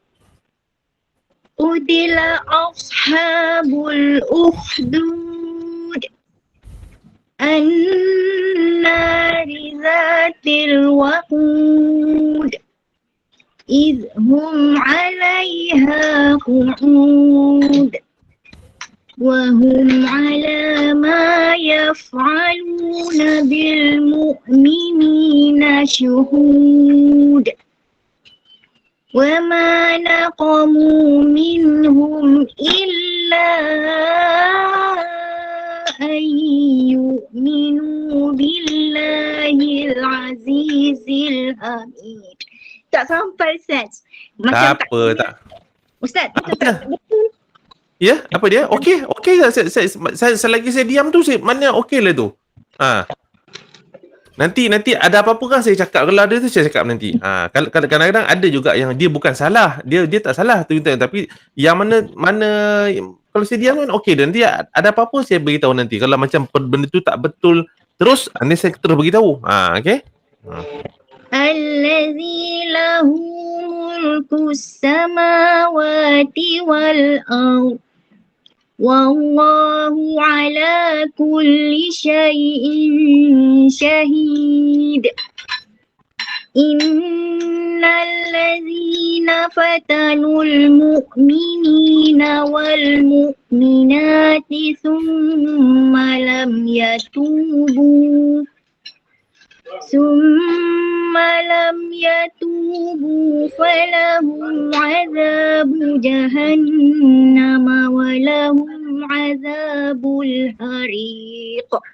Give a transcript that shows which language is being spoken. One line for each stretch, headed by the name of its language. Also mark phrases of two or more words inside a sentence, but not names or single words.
Arabic: قتل أصحاب الأخدود النار ذات الوقود إذ هم عليها قعود وهم على ما يفعلون بالمؤمنين شهود وما نقموا منهم إلا أن يؤمنوا بالله العزيز الحميد.
Malay: Tak sampai Ustaz. Tak apa tak. Ustaz, betul. Ya, apa dia? Okey tak? Saya selagi saya diam tu, mana okey lah tu. Nanti ada apa-apa kan saya cakap. Kalau ada tu saya cakap nanti. Kadang-kadang ada juga yang dia bukan salah. Dia tak salah tu, tapi yang mana kalau saya diam kan okey. Nanti ada apa-apa saya beritahu nanti. Kalau macam benda tu tak betul terus, nanti saya terus beritahu. Okey?
Arabic: الذي له ملك السماوات والأرض والله على كل شيء شهيد. إن الذين فتنوا المؤمنين والمؤمنات ثم لم يتوبوا فلهم عذاب جهنم ولهم عذاب الحريق.